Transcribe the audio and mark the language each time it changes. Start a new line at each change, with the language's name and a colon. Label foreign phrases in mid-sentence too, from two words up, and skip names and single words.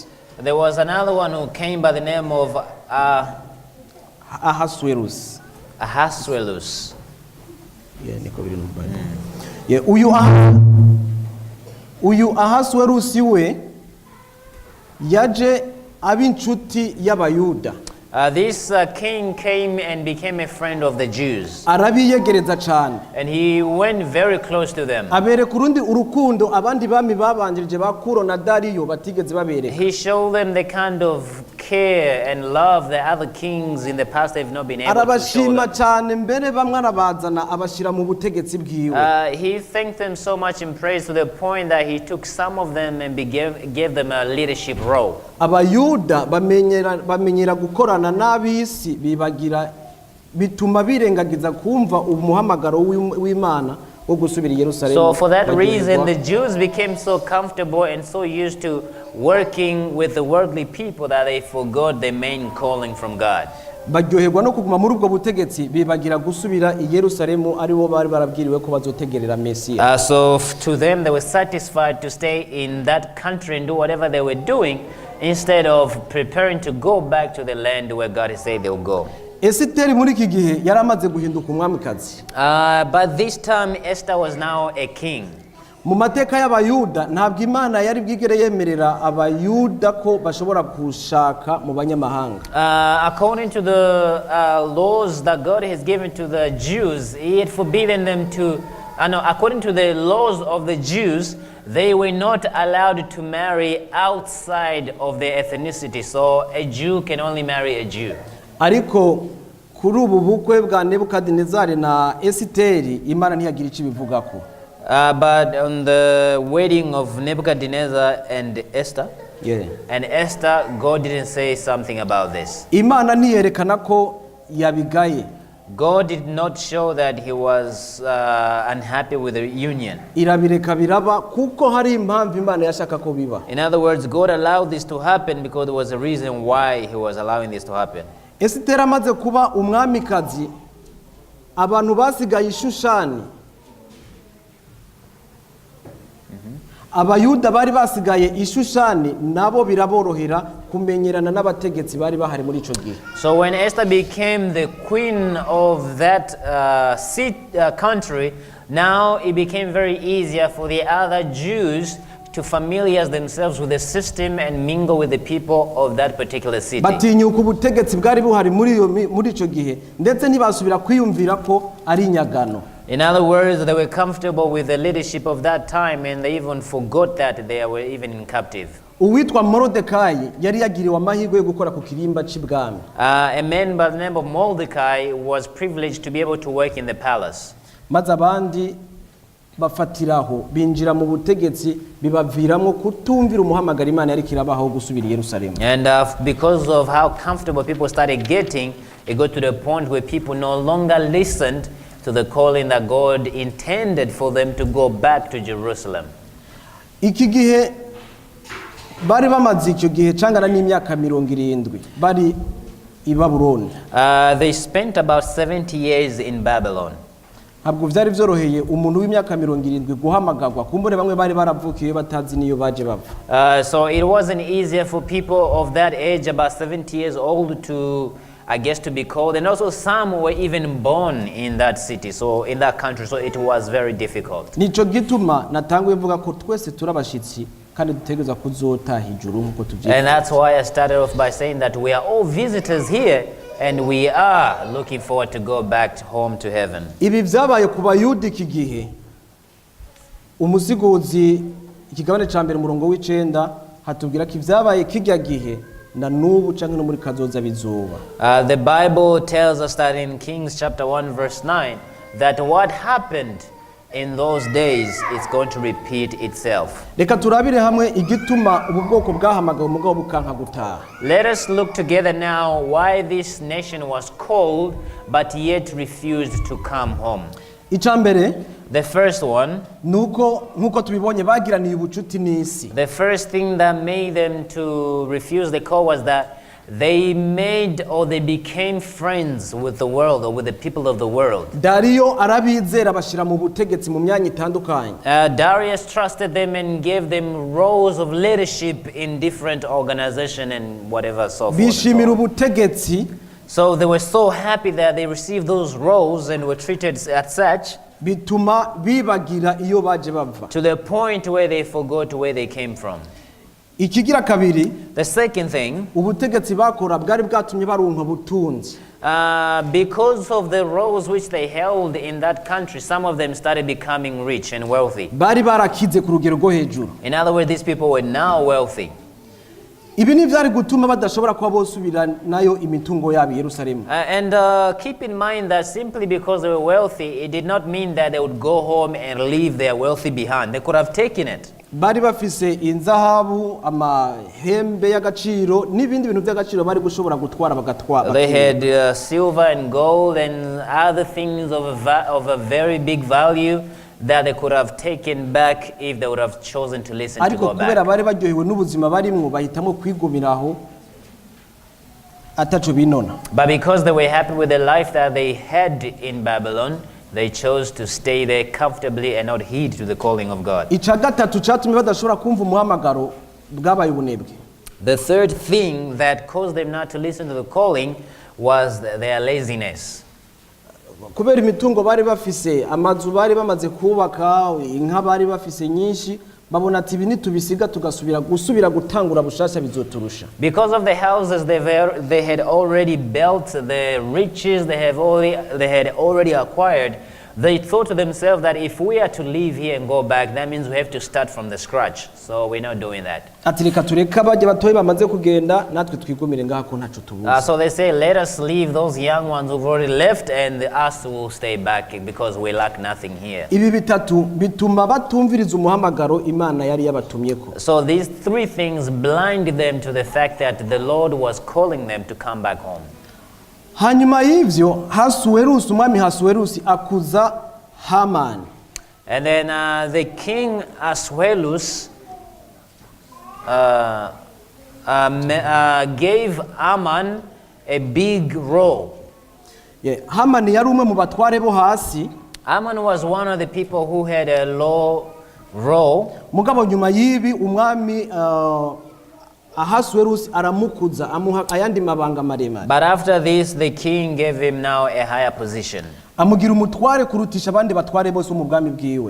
English: There was another one who came by the name of Ahasuerus. Ahasuerus.
Rundi: Niko biri mu Bible. Uyu Ahasuerusi we yaje ab'incuti y'Abayuda.
English: This king came and became a friend of the Jews.
Rundi: Arabiyegereza cyane.
English: And he went very close to them.
Rundi: Abereka urundi urukundo abandi bami babanjirije ba Kuro na Dariyo batigeze babereka.
English: He showed them the kind of care and love that other kings in the past have not been able to show them.
Rundi: Arabashima cyane mbere bamwe arabazana abashira mu butegetsi bwiwe.
English: He thanked them so much in praise to the point that he took some of them and gave them a leadership role.
Rundi: Abayuda bamenyera gukorana n'abisi bibagira bituma birengagiza kumva umuhamagaro w'Imana wo gusubira i Yerusalemu.
English: So for that reason the Jews became so comfortable and so used to working with the worldly people that they forgot the main calling from God.
Rundi: Baryoherwa no kuguma muri ubwo butegetsi bibagira gusubira i Yerusalemu ari bo bari barabwiriwe ko bazotegerera Mesiya.
English: So to them they were satisfied to stay in that country and do whatever they were doing instead of preparing to go back to the land where God has said they'll go.
Rundi: Esiteri muri iki gihe yaramaze guhinduka umwamikazi.
English: But this time Esther was now a king.
Rundi: mu mateka y'abayuda ntabwo imana yari bwigere yemerera abayuda ko bashobora gushaka mu banyamahanga.
English: According to the laws that God has given to the Jews, He had forbidden them to, according to the laws of the Jews, they were not allowed to marry outside of their ethnicity. So a Jew can only marry a Jew.
Rundi: Ariko kuri ubu bukwe bwa Nebukadinezari na Esiteri imana ntiyagira icyo ibivugako.
English: But on the wedding of Nebuchadnezzar and Esther, and Esther, God didn't say something about this.
Rundi: Imana ntiyerekana ko yabigaye.
English: God did not show that He was unhappy with the union.
Rundi: Irabireka biraba kuko hari impamvu Imana yashaka ko biba.
English: In other words, God allowed this to happen because there was a reason why He was allowing this to happen.
Rundi: Esiteri amaze kuba umwamikazi, abantu basigaye Shushani, abayuda bari basigaye Ishushani nabo biraborohera kumenyerana n'abategetsi bari bahari muri ico gihe.
English: So when Esther became the queen of that country, now it became very easier for the other Jews to familiarize themselves with the system and mingle with the people of that particular city.
Rundi: Batinyuka ubutegetsi bwari buhari muri ico gihe ndetse ntibasubira kwiyumvira ko ari inyagano.
English: In other words, they were comfortable with the leadership of that time, and they even forgot that they were even in captive.
Rundi: Uwitwa Morodekayi yari yagiriwe amahirwe yo gukora ku kirimba c'ibwami.
English: A man by the name of Mordecai was privileged to be able to work in the palace.
Rundi: Maze abandi bafatiraho binjira mu butegetsi bibaviramwo kutumvira umuhamagara Imana yari kirabaho gusubira i Yerusalemu.
English: And because of how comfortable people started getting, it got to the point where people no longer listened to the calling that God intended for them to go back to Jerusalem.
Rundi: Iki gihe bari bamaze icyo gihe cangana n'imyaka 70 bari i Babuloni.
English: They spent about 70 years in Babylon.
Rundi: Ntabwo vyari vyoroheye umuntu w'imyaka 70 guhamagagwa kumbure bamwe bari baravukiye batazi niyo baje bava.
English: So it wasn't easier for people of that age, about 70 years old, to to be called, and also some were even born in that city, so in that country, so it was very difficult.
Rundi: Nico gituma natanguye mvuga ko twese turabashitsi kandi dutegereza kuzota hijuru nkuko tuvye.
English: And that's why I started off by saying that we are all visitors here, and we are looking forward to go back home to heaven.
Rundi: Ibi vyabaye ku bayuda iki gihe, umusigozi ikigabane ca mbere umurongo w'icenda hatubwira ko ivyabaye kijya gihe na nubu canke no muri kazoza bizoba.
English: The Bible tells us that in Kings chapter 1 verse 9 that what happened in those days is going to repeat itself.
Rundi: Reka turabire hamwe igituma ubu bwoko bwahamagaye umugabo bukanka gutaha.
English: Let us look together now why this nation was called but yet refused to come home.
Rundi: Icambere,
English: the first one,
Rundi: nuko tubibonye bagiraniye ubucuti n'isi.
English: The first thing that made them to refuse the call was that they made or they became friends with the world or with the people of the world.
Rundi: Dario arabizera bashira mu butegetsi mu myanya itandukanye.
English: Darius trusted them and gave them roles of leadership in different organizations and whatever so forth.
Rundi: Bishimira ubutegetsi.
English: So they were so happy that they received those roles and were treated as such,
Rundi: bituma bibagira iyo baje bava,
English: to the point where they forgot where they came from.
Rundi: Ikigira kabiri,
English: the second thing,
Rundi: ubutegetsi bakora bwari bwatumye baronka butunzi.
English: Because of the roles which they held in that country, some of them started becoming rich and wealthy.
Rundi: Bari barakize ku rugero rwo hejuru.
English: In other words, these people were now wealthy.
Rundi: Ibi ni vyari gutuma badashobora kuba bosubira nayo imitungo yabo i Yerusalemu.
English: And keep in mind that simply because they were wealthy, it did not mean that they would go home and leave their wealthy behind. They could have taken it.
Rundi: Bari bafise inzahabu, amahembe y'agaciro n'ibindi bintu by'agaciro bari gushobora gutwara bagatwara.
English: They had silver and gold and other things of a very big value that they could have taken back if they would have chosen to listen to go back.
Rundi: Ariko kubera bari baryohewe n'ubuzima barimwo bahitamo kwigumiraho ataco binona.
English: But because they were happy with the life that they had in Babylon, they chose to stay there comfortably and not heed to the calling of God.
Rundi: Ica gatatu catumye badashobora kumva umuhamagaro bwabaye ubunebwe.
English: The third thing that caused them not to listen to the calling was their laziness.
Rundi: kubera imitungo bari bafise, amazu bari bamaze kubaka, inka bari bafise nyinshi, babona ati ibi nitubisiga gusubira gutangura bushasha bizoturusha.
English: Because of the houses they had already built, the riches they had already acquired, they thought to themselves that if we are to leave here and go back, that means we have to start from the scratch. So we're not doing that. So they say, let us leave those young ones who've already left, and us will stay back because we lack nothing here. So these three things blind them to the fact that the Lord was calling them to come back home.
Rundi: Hanyuma y'ivyo umwami Hasuwerusi akuza Hamani.
English: And then the king Ahasuerus gave Haman a big role.
Rundi: Hamani yari umwe mu batware bo hasi.
English: Haman was one of the people who had a low role.
Rundi: Mugabo nyuma y'ibi umwami Ahasuerus aramukuza amuha ayandi mabanga maremare.
English: But after this, the king gave him now a higher position.
Rundi: Amugira umutware kurutisha abandi batware bose mu bwami bwiwe.